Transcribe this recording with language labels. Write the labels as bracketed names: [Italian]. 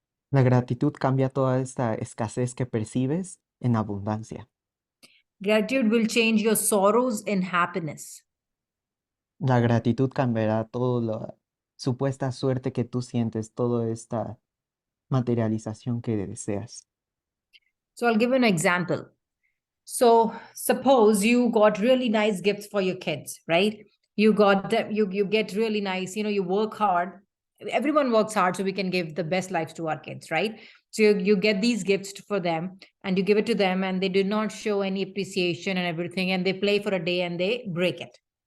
[Spanish] La gratitud cambia toda esta escasez que percibes en abundancia. [English] Gratitude will change your sorrows in happiness. [Spanish] La gratitud cambiará toda la supuesta suerte que tú sientes, toda esta materialización que deseas. [English] So I'll give you an example. So suppose you got really nice gifts for your kids, right? You got them, you get really nice, you work hard. Everyone works hard so we can give the best lives to our kids, right? So you get these gifts for them and you give it to them and they do not show any appreciation and everything, and they play for a day and they break it.